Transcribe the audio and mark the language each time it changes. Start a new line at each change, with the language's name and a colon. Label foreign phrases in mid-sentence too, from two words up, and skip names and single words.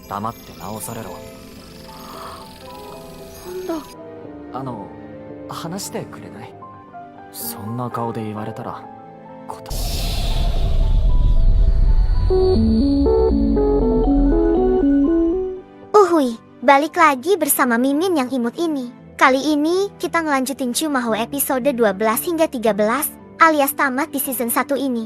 Japanese: 黙って直されろ。なんだ。話してくれない？そんな顔で言われたら、
Indonesian: Uhuy, balik lagi bersama Mimin yang imut ini. Kali ini kita ngelanjutin Chumahou episode 12 hingga 13 alias tamat di season 1 ini.